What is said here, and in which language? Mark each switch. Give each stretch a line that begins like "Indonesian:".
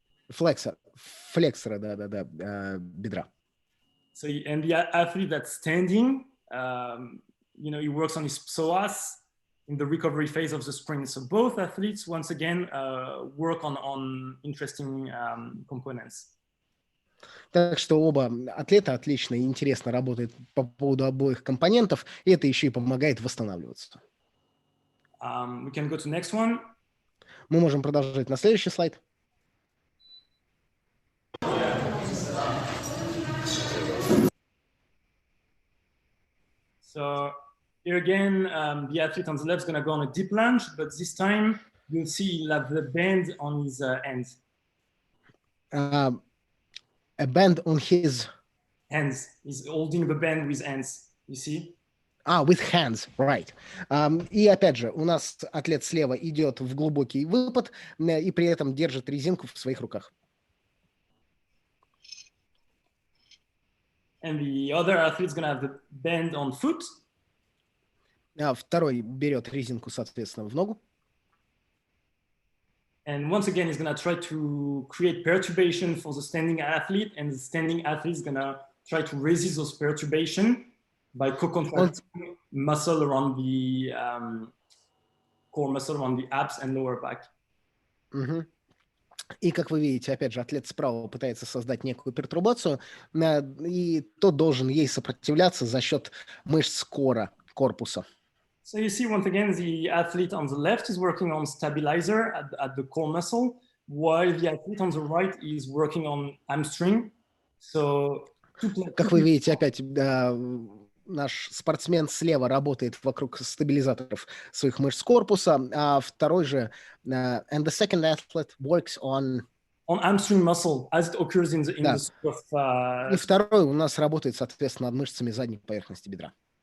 Russian: Флексора, да, бедра.
English: So, and the athlete that's standing, he works on his psoas in the recovery phase of the sprint. So both athletes, once again, work on interesting components.
Russian: Так что оба атлета отлично и интересно работают по поводу обоих компонентов, и это еще и помогает восстанавливаться.
English: We can go to next one.
Russian: Мы можем продолжать на следующий слайд.
English: So here again, the athlete on the left is going to go on a deep lunge, but this time you'll see he'll have the band on his hands. A band on his... Hands. He's holding the band with hands, you see? With hands, right.
Russian: И опять же, у нас атлет слева идет в глубокий выпад и при этом держит резинку в своих руках.
English: And the other athlete's going to have the band on foot.
Russian: Второй берет резинку, соответственно, в ногу.
English: And once again, he's going to try to create perturbation for the standing athlete, and the standing athlete is going to try to resist those perturbations by co-contracting muscle around the core muscle, around the abs and lower back.
Russian: И, как вы видите, опять же, атлет справа пытается создать некую пертурбацию, и тот должен ей сопротивляться за счет мышц корпуса.
English: So you see, once again, the athlete on the left is working on stabilizer at the core muscle, while the athlete on the right is working on hamstring. So,
Russian: как вы видите, опять наш спортсмен слева работает вокруг стабилизаторов своих мышц корпуса, а второй же,
English: and the second athlete works on hamstring muscle as it occurs in the sort of,
Russian: и второй у нас работает, соответственно, над мышцами задней поверхности бедра.